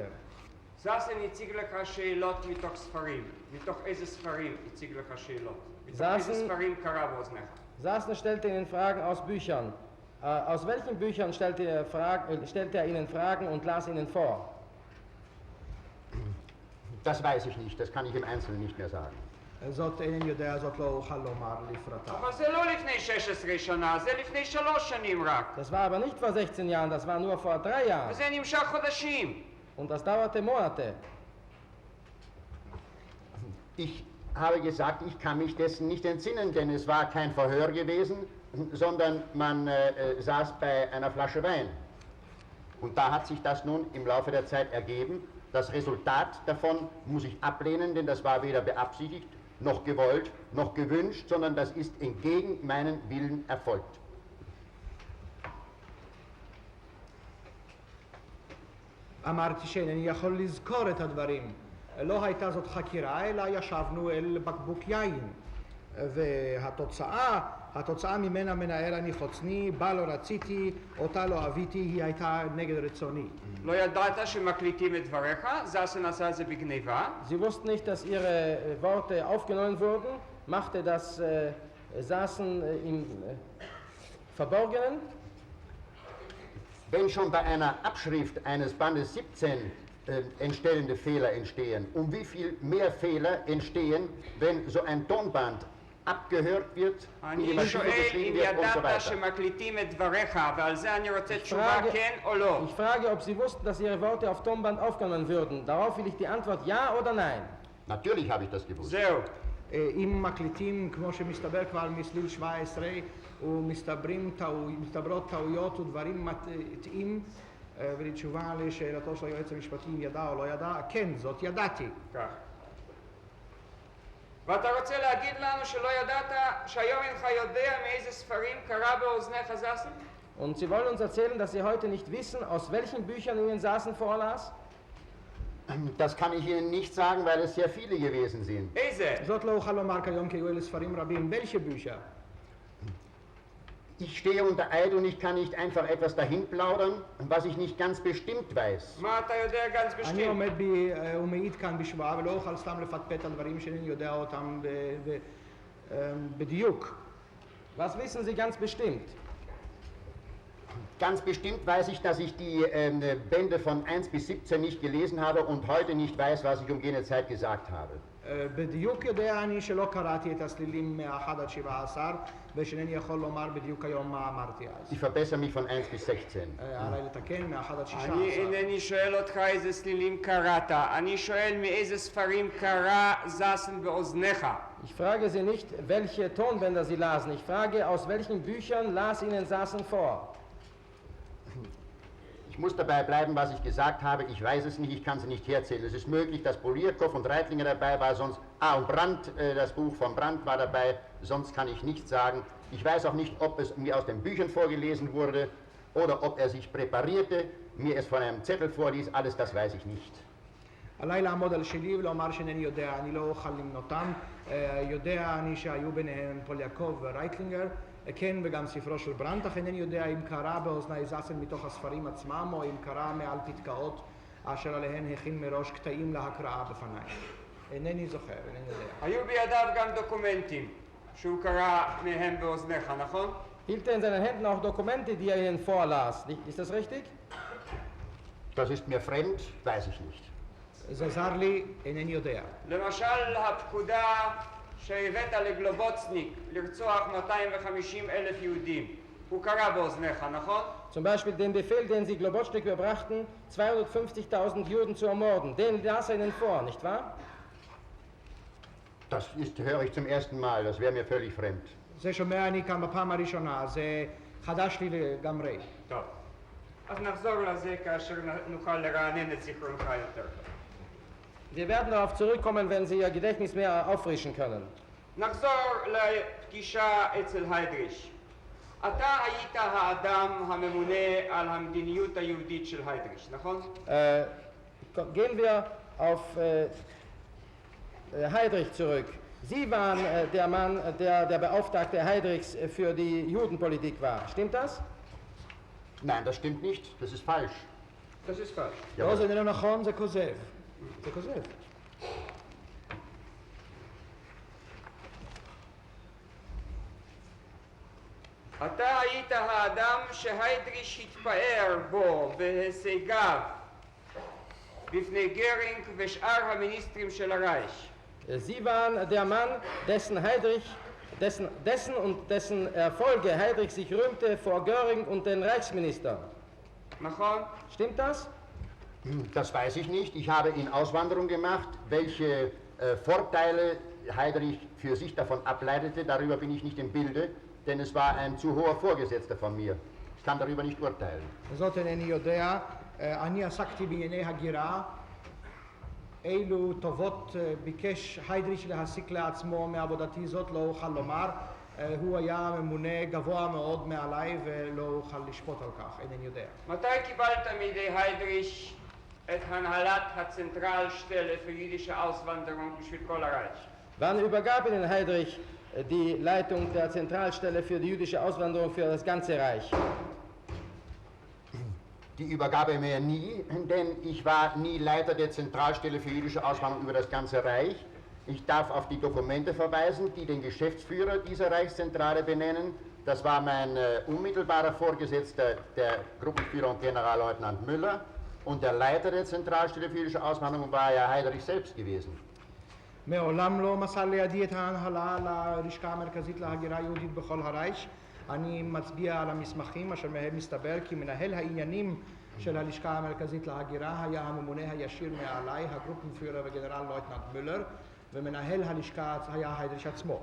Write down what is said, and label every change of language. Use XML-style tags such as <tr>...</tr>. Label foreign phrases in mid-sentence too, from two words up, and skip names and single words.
<he>זאסן הציג לך שאלות מתוך ספרים. מתוך איזה ספרים הציג לך שאלות? מתוך איזה ספרים קרא באוזניך?</he> <de>Sassen stellte Ihnen Fragen aus Büchern. Aus welchen Büchern stellte er Ihnen Fragen und las Ihnen vor? Das weiß ich nicht, das kann ich im Einzelnen nicht mehr sagen.</de> <he>זאת אינני יודע, זאת לא אוכל לומר לפרטה. אבל זה לא לפני 16 שנה, זה לפני 3 שנים רק.</he> <de>Das war aber nicht vor 16 Jahren, das war nur vor 3 Jahren.</de> <he>וזה נמשך חודשים.</he> <de>Und das dauerte Monate. Ich habe gesagt, ich kann mich dessen nicht entsinnen, denn es war kein Verhör gewesen, sondern man saß bei einer Flasche Wein. Und da hat sich das nun im Laufe der Zeit ergeben. Das Resultat davon muss ich ablehnen, denn das war weder beabsichtigt, noch gewollt, noch gewünscht, sondern das ist entgegen meinen Willen erfolgt.</de> <he>אמרתי שאינני יכול לזכור את הדברים. לא הייתה זאת חקירה, אלא ישבנו אל בקבוק יין. והתוצאה ממנה מנער אני חוצני, בה לא רציתי, אותה לא אביתי, היא הייתה נגד רצוני. לא ידעת שמקליטים את דבריך? זאסן עשה את זה בגניבה?</he> <de>Sie wussten nicht, dass Ihre Worte aufgenommen wurden, machte das Sassen im Verborgenen. Wenn schon bei einer Abschrift eines Bandes 17 entstellende Fehler entstehen, um wie viel mehr Fehler entstehen, wenn so ein Tonband abgehört wird, in die Maschine geschrieben wird und so weiter.</de> <he>שמקליטים את דבריך, ועל זה אני רוצה תשובה כן או לא.</he> <de>Ich frage, ob Sie wussten, dass Ihre Worte auf Tonband aufgenommen würden. Darauf will ich die Antwort ja oder nein. Natürlich habe ich das gewusst.</de> <he>זהו. אם מקליטים, כמו שמסתבר כבר מסליל 17, ומסתברות טעויות ודברים מטעים, ולתשובה לשאלתו של היועץ המשפטי אם ידע או לא ידע, כן, זאת ידעתי. כך. ואתה רוצה להגיד לנו שלא ידעת, שהיום אינך יודע מאיזה ספרים קרא באוזניך זאסן?</he> <de>Und Sie wollen uns erzählen, dass Sie heute nicht wissen, aus welchen Büchern Ihnen Sassen vorlas? Das kann ich Ihnen nicht sagen, weil es sehr viele gewesen sind.</de> <he>איזה? זאת לא אוכל לומר כיום כי היו אלה ספרים רבים.</he> <de>welche Bücher? Ich stehe unter Eid und ich kann nicht einfach etwas dahin plaudern, was ich nicht ganz bestimmt weiß.</de> <he>מה אתה יודע ganz אני</he> <de>bestimmt?</de> <he>עומד ומעיד כאן בשבועה ולא אוכל סתם לפטפט על דברים שאינני יודע אותם בדיוק.</he> <de>Was wissen Sie ganz bestimmt? Ganz bestimmt weiß ich, dass ich die Bände von 1 bis 17 nicht gelesen habe und heute nicht weiß, was ich um jene Zeit gesagt habe.</de> <he>בדיוק יודע אני שלא קראתי את הסלילים מ-1 עד 17 ושאינני יכול לומר בדיוק היום מה אמרתי אז.</he> <de>Ich verbessere mich von 1 bis 16.</de> <he>עליי לתקן מ-1 עד 16. אני אינני שואל אותך איזה סלילים קראת, אני שואל מאיזה ספרים קרא זסן באוזניך.</he> <de>Ich frage Sie nicht, welche Tonbänder Sie lasen. Ich frage, aus welchen Büchern las Ihnen Sassen vor? Ich muss dabei bleiben, was ich gesagt habe. Ich weiß es nicht, ich kann es nicht herzählen. Es ist möglich, dass Polierkow und Reitlinger dabei war, sonst... und Brandt, das Buch von Brandt war dabei, sonst kann ich nichts sagen. Ich weiß auch nicht, ob es mir aus den Büchern vorgelesen wurde oder ob er sich präparierte, mir es von einem Zettel vorlies, alles das weiß ich nicht.</de> <he>עליי לעמוד על שלי ולומר שאינני יודע, אני לא אוכל למנותם. יודע אני שהיו ביניהם פוליאקוב ורייטלינגר, כן וגם ספרו של ברנט, אך אינני יודע אם קרא באוזני זסן מתוך הספרים עצמם או אם קרא מעל פתקאות אשר עליהן הכין מראש קטעים להקראה בפניי. אינני זוכר, אינני יודע. היו בידיו גם דוקומנטים שהוא קרא מהם באוזניך, נכון?</he> <de>Hielt er in seinen Händen auch Dokumente, die er Ihnen vorlas? Ist das richtig? Das ist mir fremd, weiß ich nicht.</de> <he>זה זר לי, אינני יודע. למשל הפקודה שהבאת לגלובוצניק לרצוח 250,000 יהודים, הוא קרא באוזניך, נכון?</he> <de>Zum Beispiel den Befehl, den Sie Globotschnik überbrachten, 250.000 Juden zu ermorden. Den las er Ihnen vor, nicht wahr? Das höre ich zum ersten Mal, das wäre mir völlig fremd.</de> <he>זה שומע אני כאן בפעם הראשונה, זה חדש לי לגמרי. טוב, אז נחזור לזה כאשר נוכל לרענן את זיכרונך יותר טוב.</he> <de>Wir werden darauf zurückkommen, wenn Sie Ihr Gedächtnis mehr auffrischen können.</de> <he>נחזור לפגישה אצל היידריש. אתה היית האדם הממונה על המדיניות היהודית של היידריש, נכון?</he> <de>Gehen wir auf Heydrich zurück. Sie waren der Mann, der Beauftragte Heydrichs für die Judenpolitik war. Stimmt das? Nein, das stimmt nicht, das ist falsch. Das ist falsch.</de> <he>לא, זה איננו נכון, זה כוזב. זה כוזב. אתה היית האדם שהיידריש התפאר בו בהישגיו בפני גרינג ושאר המיניסטרים של הרייך.</he> <de>Sie waren der Mann, dessen Erfolge Heydrich sich rühmte vor Göring und den Reichsministern.</de> <he>נכון?</he> <de>Stimmt das? Das weiß ich nicht. Ich habe in Auswanderung gemacht. Welche Vorteile Heydrich für sich davon ableitete, darüber bin ich nicht im Bilde, denn es war ein zu hoher Vorgesetzter von mir. Ich kann darüber nicht urteilen.</de> <he>זאת אינני יודע. אני עסקתי בענייני הגירה. אילו טובות ביקש היידריש להסיק לעצמו מעבודתי, זאת לא אוכל לומר. הוא היה ממונה גבוה מאוד מעליי ולא אוכל לשפוט על כך, אינני יודע. מתי קיבלת מידי היידריש את הנהלת הצנטרלשטלה</he> <de>für jüdische Auswanderung für</de> <he>כל הרייך?</he> <de>Wann übergab Ihnen Heydrich die Leitung der Zentralstelle für die jüdische Auswanderung für das ganze Reich? Die übergab er mir nie, denn ich war nie Leiter der Zentralstelle für jüdische Auswanderung über das ganze Reich. Ich darf auf die Dokumente verweisen, die den Geschäftsführer dieser Reichszentrale benennen. Das war mein unmittelbarer Vorgesetzter, der Gruppenführer und Generalleutnant Müller. Und der Leiter der Zentralstelle für jüdische Auswanderung war ja Heydrich selbst gewesen.</de> <he>מעולם לא מסר לידי את ההנהלה ללשכה המרכזית להגירה יהודית בכל הרייך. אני מצביע על המסמכים אשר מהם מסתבר כי מנהל העניינים של הלשכה המרכזית להגירה היה הממונה הישיר מעליי, הגרופנפיורר וגנרל לויטננט מולר, ומנהל הלשכה היה היידריש עצמו.</he>